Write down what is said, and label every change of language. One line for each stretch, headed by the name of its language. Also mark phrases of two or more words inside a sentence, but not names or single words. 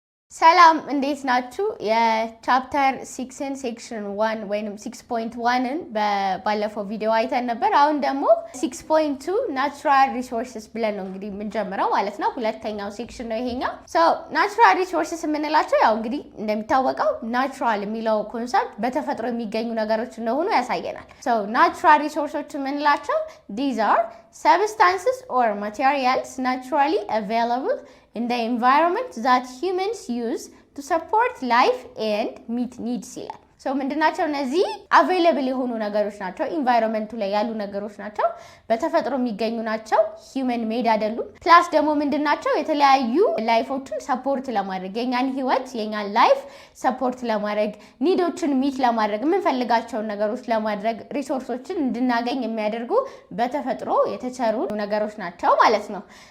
Amharic: ሰላም እንዴት ናችሁ? የቻፕተር 6 ሴክሽን 1 ወይንም 6.1ን ባለፈው ቪዲዮ አይተን ነበር። አሁን ደግሞ 6.2
English: natural resources
Amharic: ብለን ነው እንግዲህ የምንጀምረው ማለት ነው። ሁለተኛው ሴክሽን ነው ይሄኛው።
English: natural resources
Amharic: የምንላቸው ያው እንግዲህ እንደሚታወቀው ናቹራል የሚለው ኮንሰፕት በተፈጥሮ የሚገኙ ነገሮች እንደሆኑ ያሳየናል። ናቹራል ሪሶርሶች የምንላቸው
English: these are substances or materials naturally available in the environment that humans use to support life and meet needs
Amharic: ይላል። ምንድናቸው እነዚህ available የሆኑ ነገሮች ናቸው። ኢንቫይሮንመንቱ ላይ ያሉ ነገሮች ናቸው። በተፈጥሮ የሚገኙ ናቸው።
English: human made
Amharic: አይደሉም። ፕላስ ደግሞ ምንድናቸው የተለያዩ ላይፎችን ሰፖርት ለማድረግ የኛን ህይወት የኛን
English: life support
Amharic: ለማድረግ ኒዶችን ሚት ለማድረግ የምንፈልጋቸውን ነገሮች ለማድረግ ሪሶርሶችን እንድናገኝ የሚያደርጉ በተፈጥሮ የተቸሩ ነገሮች ናቸው ማለት ነው።